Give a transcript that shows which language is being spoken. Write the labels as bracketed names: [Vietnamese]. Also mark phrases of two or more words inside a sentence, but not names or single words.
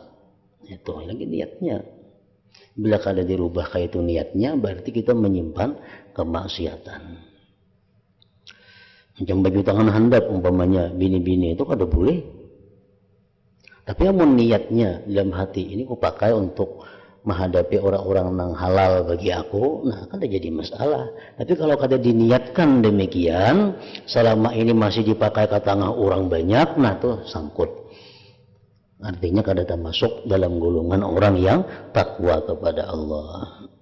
[Indonesian] Itu lagi niatnya. Bila kada dirubah kayak itu niatnya, berarti kita menyimpan kemaksiatan. [Banjar] Macam baju tangan handap umpamanya bini-bini itu kada boleh. [Indonesian] Tapi amun niatnya dalam hati ini ku pakai untuk menghadapi orang-orang yang halal bagi aku, nah kada jadi masalah. Tapi kalau kada diniatkan demikian, selama ini masih dipakai ke tengah orang banyak, nah tuh sangkut. Artinya kada termasuk dalam golongan orang yang takwa kepada Allah.